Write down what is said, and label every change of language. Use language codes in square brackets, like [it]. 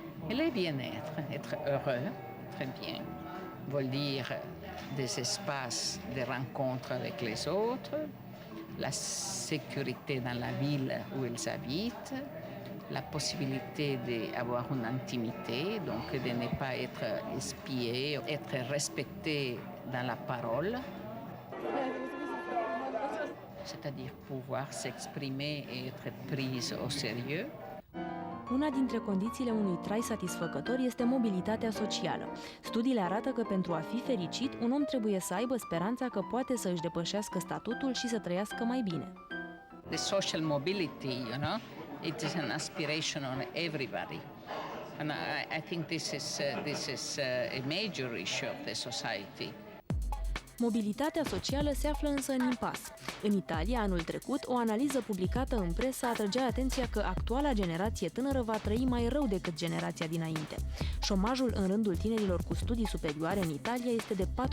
[fr] Et le bien-être, être heureux, très bien, veut dire des espaces de rencontre avec les autres, la sécurité dans la ville où ils habitent, la possibilité d'avoir une intimité, donc de ne pas être espié, être respecté dans la parole, c'est-à-dire pouvoir s'exprimer et être prise au sérieux. [ro] Una dintre condițiile unui trai satisfăcător este mobilitatea socială. Studiile arată că pentru a fi fericit, un om trebuie să aibă speranța că poate să își depășească statutul și să trăiască mai bine. [en] The social mobility, it is an aspiration on everybody. And I think this is a major issue of the society. [ro] Mobilitatea socială se află însă în impas. În Italia, anul trecut, o analiză publicată în presă atrăgea atenția că actuala generație tânără va trăi mai rău decât generația dinainte. Șomajul în rândul tinerilor cu studii superioare în Italia este de 40%.